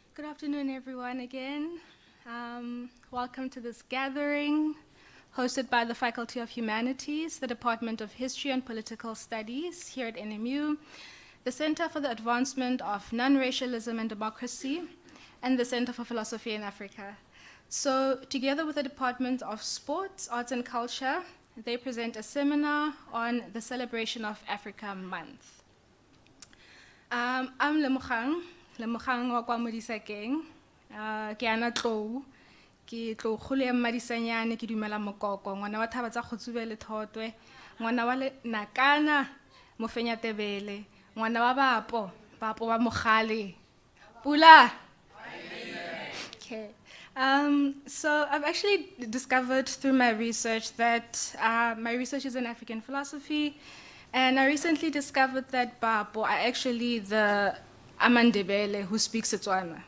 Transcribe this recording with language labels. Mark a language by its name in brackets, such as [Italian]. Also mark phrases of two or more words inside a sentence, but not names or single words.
[English] afternoon, everyone, again. Welcome to this gathering hosted by the Faculty of Humanities, the Department of History and Political Studies here at NMU, the Center for the Advancement of Non-Racialism and Democracy, and the Center for Philosophy in Africa. So together with the Department of Sports, Arts and Culture, they present a seminar on the celebration of Africa Month. I'm Lemogang wa kwa Modisakeng. [Tswana] Ke ana tlou. Ke tlou kholo ya Mmadisanyane ke dumela mokoko. Ngwana wa Thaba tsa Kgotsube le Thotwe. Ngwana wa le Nakana Mofenya Tebele. Ngwana wa Bapo wa Mogale. Pula. [English] Okay. So I've actually discovered through my research that my research is in African philosophy, and I recently discovered that Bapo are actually the Amandebele who speaks Setswana.